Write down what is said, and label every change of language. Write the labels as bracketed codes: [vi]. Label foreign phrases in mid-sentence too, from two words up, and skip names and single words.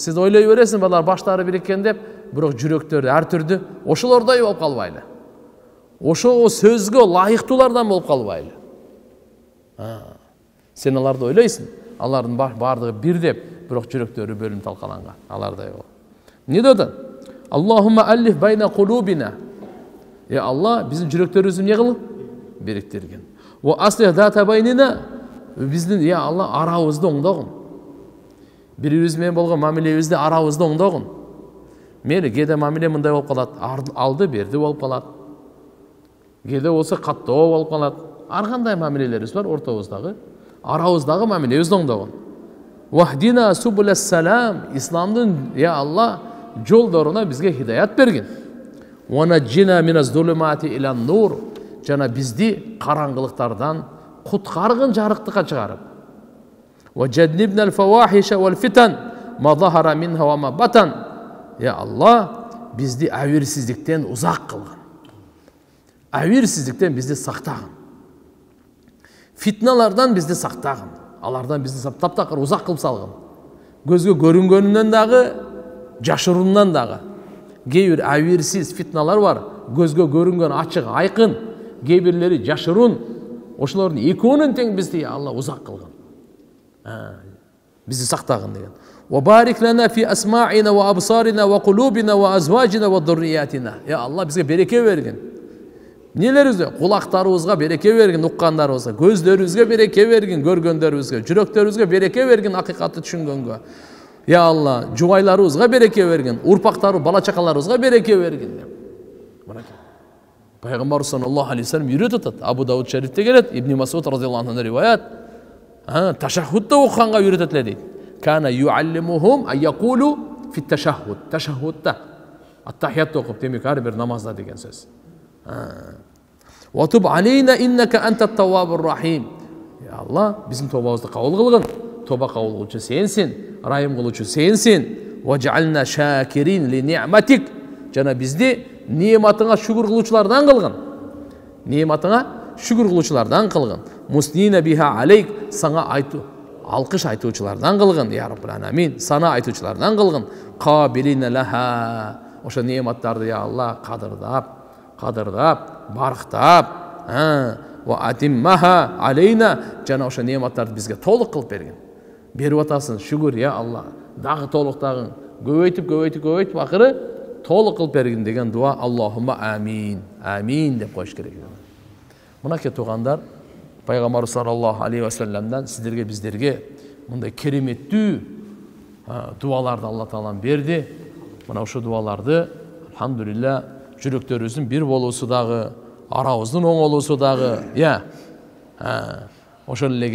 [ky] Сиз ойлой бересиң, балар баштары бириккен деп, бирок жүрөктөрү ар түрдүү. Ошолордой болуп калбайлы. Ошо сөзгө лайыктуулардан болуп калбайлы. Сен аларды ойлойсуң, алардын бардыгы бир деп, бирок жүрөктөрү бөлүнүп талкаланган. Алардай болуп. Не dedi? [ar] اللهم ألف بين قلوبنا. يا الله, [ky] bizim жүрөктөрүбүздү эмне кыл? Бириктирген. [ar] وأصلح ذات بيننا. Биздин, يا الله, [ky] арабызды оңдогун. Бирибиз менен болгон мамилебизди арабызды оңдогун. Мени кээде мамиле мындай болуп калат, алды берди болуп калат. Кээде болсо каттоо болуп калат. Ар кандай мамилелерибиз бар ортобуздагы. Арабыздагы мамилебизди оңдогун. [ar] واهدنا سبل السلام. Исламдын, يا الله, [ky] жолдоруна бизге хидаят берген. [ar] ونجنا من الظلمات إلى النور. [ky] Жана бизди караңгылыктардан куткаргын жарыктыкка чыгарып. [ar] وجنبنا الفواحش والفتن ما ظهر منها وما بطن. يا الله, [ky] бизди авирсиздиктен узак кылган. Авирсиздиктен бизди сактаган. Фитналардан бизди сактаган. Алардан бизди таптакыр узак кылып салган. Көзгө көрүнгөнүнөн дагы, жашыруунан дагы. Кээ бир авирсиз фитналар бар. Көзгө көрүнгөн ачык, айкын. Кээ бирлери жашыруун. Ошолордун экөөнүн тең бизди Алла узак кылган. Бизди сактаган деген. [ar] وبارك لنا في أسماعنا وأبصارنا وقلوبنا وأزواجنا وذرياتنا. يا الله, [ky] бизге береке берген. Нелерибизге? Кулактарыбызга береке берген, уккандарыбызга, көздөрүбүзгө береке берген, көргөндөрүбүзгө, жүрөктөрүбүзгө береке берген, акыйкатты түшүнгөнгө. [ar] يا الله, [ky] жубайларыбызга береке берген, урпактары, бала чакаларыбызга береке берген деп. Пайгамбар [ar] صلى الله عليه وسلم [ky] үйрөтөт. Абу Дауд шарифте келет, Ибн Масуд [ar] رضي الله عنه [ky] риваят. Ташаххудда окуганга үйрөтөт эле дейт. [ar] كان يعلمهم أن يقول في التشهد. [ky] Ташаххудда ат-тахият окуп, демек ар бир намазда деген сөз. [ar] وتب علينا إنك أنت التواب الرحيم. يا الله, [ky] биздин тобабызды кабыл кылгын. Тоба кабыл кылуучу сенсиң, райым кылуучу сенсиң. [ar] واجعلنا شاكرين لنعمتك. [ky] Жана бизди неmatыңа шүгүр кылуучулардан кылгын. Неmatыңа шүгүр кылуучулардан кылгын. [ar] مثنين بها عليك, [ky] саңа айтуу, алкыш айтуучулардан кылгын, [ar] يا رب العالمين. [ky] Сана айтуучулардан кылгын. [ar] قابلين لها. [ky] Ошо нематтарды, [ar] يا الله, [ky] кадырдап, барктап, [ar] وأتممها علينا. [ky] Жана ошо нематтарды бизге толук кылып берген. Берип атасың, шүгүр, [ar] يا الله. [ky] дагы толуктагын, көбөйтүп акыры толук кылып бергин деген дуа [ar] اللهم آمين, [ky] амин деп коюш керек. Мынакей туугандар, пайгамбар [ar] صلى الله عليه وسلم [ky] сиздерге биздерге мындай кереметтүү дуаларды Алла Таалам берди. Мына ошо дуаларды алхамдулилля жүрөктөрүбүздүн бир болуусу дагы, арабыздын оңолуусу дагы, ошол эле